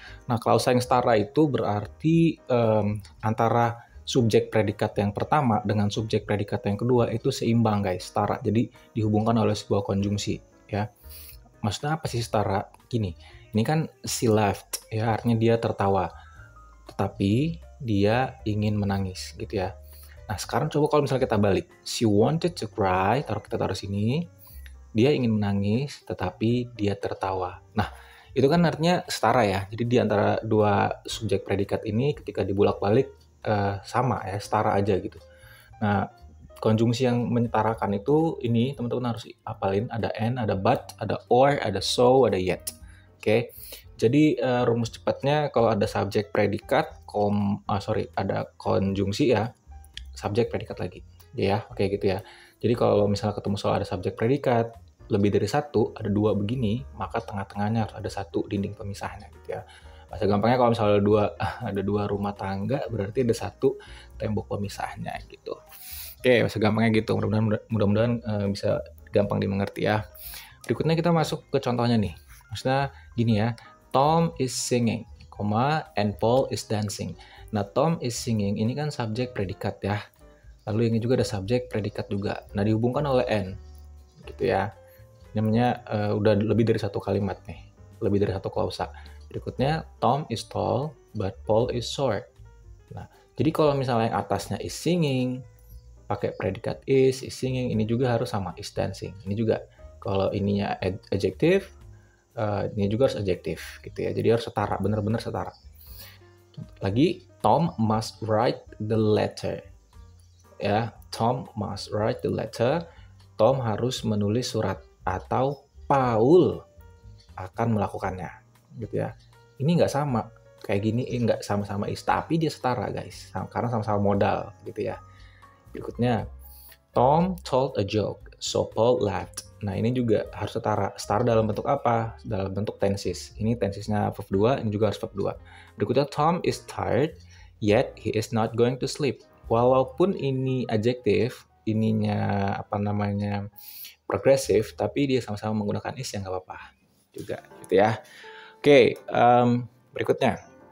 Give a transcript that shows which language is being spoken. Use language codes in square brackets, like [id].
[id] Nah, klausa yang setara itu berarti antara subjek predikat yang pertama dengan subjek predikat yang kedua itu seimbang guys, setara. Jadi dihubungkan oleh sebuah konjungsi ya. Maksudnya apa sih setara? Gini, ini kan [en] she laughed [id] ya, artinya dia tertawa. Tetapi dia ingin menangis gitu ya. Nah, sekarang coba kalau misalnya kita balik. [en] She wanted to cry, [id] kita taruh sini. Dia ingin menangis, tetapi dia tertawa. Nah, itu kan artinya setara ya. Jadi di antara dua subjek predikat ini ketika dibulak-balik sama ya, setara aja gitu. Nah, konjungsi yang menyetarakan itu ini teman-teman harus hafalin. Ada and, ada but, ada or, ada so, ada yet. Oke. Jadi rumus cepatnya kalau ada subjek predikat, ada konjungsi ya. Subjek predikat lagi ya, oke gitu ya. Jadi kalau misalnya ketemu soal ada subjek predikat lebih dari satu, ada dua begini, maka tengah-tengahnya harus ada satu dinding pemisahnya gitu ya. Bahasa gampangnya kalau misalnya ada dua rumah tangga berarti ada satu tembok pemisahnya gitu. Oke, bahasa gampangnya gitu. Mudah-mudahan bisa gampang dimengerti ya. Berikutnya kita masuk ke contohnya nih. Maksudnya gini ya, [en] Tom is singing, and Paul is dancing. [id] Nah, [en] Tom is singing [id] ini kan subjek predikat ya. Lalu ini juga ada subjek predikat juga. Nah, dihubungkan oleh and gitu ya. Namanya udah lebih dari satu kalimat nih. Lebih dari satu klausa. [en] Berikutnya, Tom is tall but Paul is short. [id] Nah, jadi kalau misalnya yang atasnya is singing, pakai predikat is singing, ini juga harus sama is dancing. Ini juga kalau ininya adjektif, ini juga harus adjektif gitu ya. Jadi harus setara, benar-benar setara. [en] Lagi, Tom must write the letter. Ya, Tom must write the letter. [id] Tom harus menulis surat atau Paul akan melakukannya, gitu ya. Ini nggak sama kayak gini, nggak sama-sama is, tapi dia setara guys, karena sama-sama modal, gitu ya. [en] Berikutnya, Tom told a joke, so Paul laughed. [id] Nah, ini juga harus setara. Setara dalam bentuk apa? Dalam bentuk tenses. Ini tensesnya verb 2, ini juga harus verb 2. [en] Berikutnya, Tom is tired, yet he is not going to sleep. [id] Walaupun ini adjektif, ininya progresif, tapi dia sama-sama menggunakan is yang nggak apa-apa juga, gitu ya. Oke, berikutnya.